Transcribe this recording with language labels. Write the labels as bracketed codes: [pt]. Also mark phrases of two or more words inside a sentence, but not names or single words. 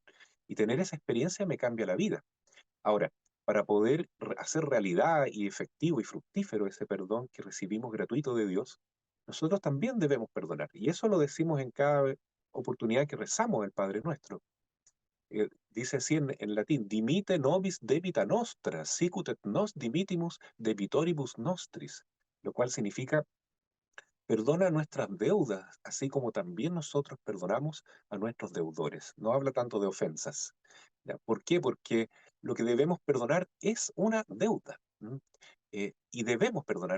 [es] Y tener esa experiencia me cambia la vida. Ahora, para poder hacer realidad y efectivo y fructífero ese perdón que recibimos gratuito de Dios, nosotros también debemos perdonar. Y eso lo decimos en cada oportunidad que rezamos el Padre Nuestro. Dice así en latín, [la] dimite nobis debita nostra, sicut et nos dimitimus debitoribus nostris, [es] lo cual significa perdona nuestras deudas, así como también nosotros perdonamos a nuestros deudores. No habla tanto de ofensas. ¿Ya? ¿Por qué? Porque lo que debemos perdonar es una deuda. ¿M? Y debemos perdonar.